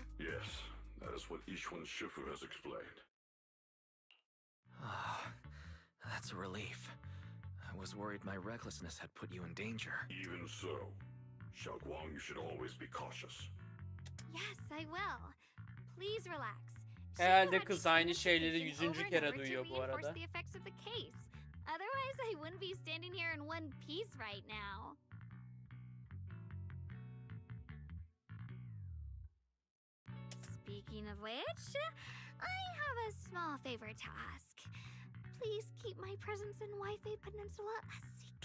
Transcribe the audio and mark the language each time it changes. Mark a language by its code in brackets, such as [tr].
[en] Yes, that is what Yishun Shifu has explained. Ah, that's a relief. I was worried my recklessness had put you in danger. Even so, Xiaoguang, you should always be cautious. Yes, I will. Please relax. [tr] Herhalde kız aynı şeyleri 100. kere duyuyor bu arada. [en] The effects of the case. Otherwise, I wouldn't be standing here in one piece right now. Speaking of which, I have a small favor to ask. please keep my presence in Waife Peninsula a secret?